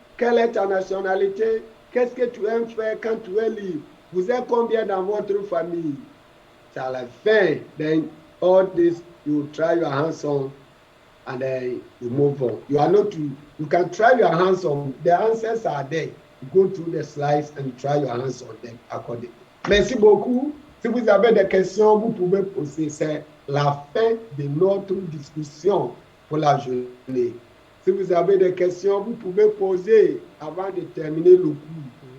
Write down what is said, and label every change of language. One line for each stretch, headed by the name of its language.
French: Quelle est ta nationalité? Qu'est-ce que tu aimes faire quand tu es libre? Vous êtes combien dans votre famille? C'est à la fin.
English: Then all this, you try your hands on and then you move on. You can try your hands on. The answers are there. You go through the slides and you try your hands on them accordingly.
French: Merci beaucoup. Si vous avez des questions, vous pouvez poser. C'est la fin de notre discussion pour la journée. Si vous avez des questions, vous pouvez poser avant de terminer le cours.